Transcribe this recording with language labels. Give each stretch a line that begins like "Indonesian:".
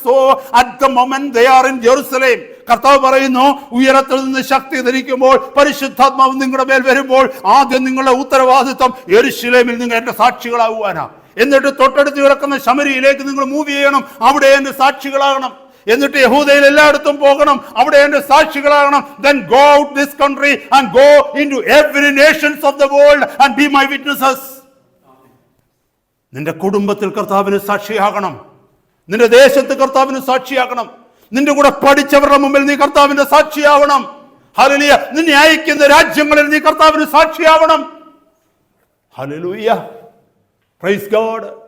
English: So at the moment they are in Jerusalem.
Malayalam: കർത്താവ് പറയുന്നു, ഉയരത്തിൽ നിന്ന് ശക്തി ധരിക്കുമ്പോൾ, പരിശുദ്ധാത്മാവ് നിങ്ങളുടെ മേൽ വരുമ്പോൾ, ആദ്യം നിങ്ങളുടെ ഉത്തരവാദിത്വം യെരുശലേമിൽ നിങ്ങൾ എന്റെ സാക്ഷികളാകുവാനാ. എന്നിട്ട് തൊട്ടടുത്ത് കിടക്കുന്ന ശമരിയിലേക്ക് നിങ്ങൾ മൂവ് ചെയ്യണം, അവിടെ എന്റെ സാക്ഷികളാകണം. എന്നിട്ട് യഹൂദയിൽ എല്ലായിടത്തും പോകണം, അവിടെ എന്റെ സാക്ഷികളാകണം.
English: Then go out this country and go into every nations of the world and be my witnesses.
Malayalam: നിന്റെ കുടുംബത്തിൽ കർത്താവിന് സാക്ഷിയാകണം. നിന്റെ ദേശത്ത് കർത്താവിന് സാക്ഷിയാകണം. നിന്റെ കൂടെ പഠിച്ചവരുടെ മുമ്പിൽ നീ കർത്താവിന്റെ സാക്ഷിയാവണം. ഹല്ലേലൂയ. നിന്നെ അയക്കുന്ന രാജ്യങ്ങളിൽ നീ കർത്താവിന് സാക്ഷിയാവണം. ഹല്ലേലൂയ.
English: Praise God.